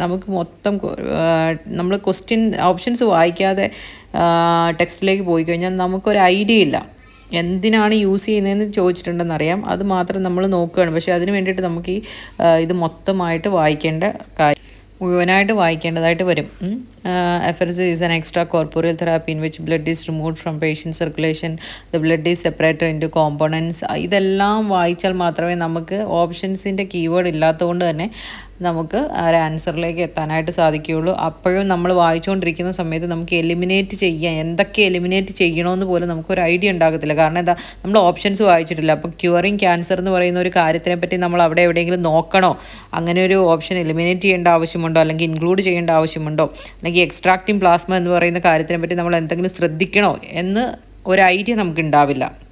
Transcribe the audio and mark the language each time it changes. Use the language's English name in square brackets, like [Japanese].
[Malayalam] നമുക്ക് മൊത്തം നമ്മൾ ഓപ്ഷൻസ് വായിക്കാതെ ടെക്സ്റ്റിലേക്ക് പോയി കഴിഞ്ഞാൽ നമുക്കൊരു ഐഡിയ ഇല്ല എന്തിനാണ് യൂസ് ചെയ്യുന്നതെന്ന് ചോദിച്ചിട്ടുണ്ടെന്നറിയാം. അത് മാത്രം നമ്മൾ നോക്കുകയാണ്. പക്ഷേ അതിന് വേണ്ടിയിട്ട് നമുക്ക് ഇത് മൊത്തമായിട്ട് വായിക്കേണ്ട മുഴുവനായിട്ട് വായിക്കേണ്ടതായിട്ട് വരും. [English] Apheresis is an extracorporeal therapy in which blood is removed from patient circulation. The blood is separated into components. [Malayalam] ഇതെല്ലാം വായിച്ചാൽ മാത്രമേ നമുക്ക് ഓപ്ഷൻസിൻ്റെ കീവേഡ് ഇല്ലാത്തതുകൊണ്ട് തന്നെ നമുക്ക് ഒരു ആൻസറിലേക്ക് എത്താനായിട്ട് സാധിക്കുകയുള്ളൂ. അപ്പോഴും നമ്മൾ വായിച്ചുകൊണ്ടിരിക്കുന്ന സമയത്ത് നമുക്ക് എന്തൊക്കെ എലിമിനേറ്റ് ചെയ്യണമെന്ന് പോലും നമുക്കൊരു ഐഡിയ ഉണ്ടാകത്തില്ല. കാരണം എന്താ, നമ്മൾ ഓപ്ഷൻസ് വായിച്ചിട്ടില്ല. അപ്പോൾ ക്യൂറിങ് ക്യാൻസർ എന്ന് പറയുന്ന ഒരു കാര്യത്തിനെ പറ്റി നമ്മൾ അവിടെ എവിടെയെങ്കിലും നോക്കണോ, അങ്ങനെ ഒരു ഓപ്ഷൻ എലിമിനേറ്റ് ചെയ്യേണ്ട ആവശ്യമുണ്ടോ, അല്ലെങ്കിൽ ഇൻക്ലൂഡ് ചെയ്യേണ്ട ആവശ്യമുണ്ടോ, അല്ലെങ്കിൽ എക്സ്ട്രാക്റ്റിംഗ് പ്ലാസ്മ എന്ന് പറയുന്ന കാര്യത്തിനെ പറ്റി നമ്മൾ എന്തെങ്കിലും ശ്രദ്ധിക്കണോ എന്ന് ഒരു ഐഡിയ നമുക്ക് ഉണ്ടാവില്ല.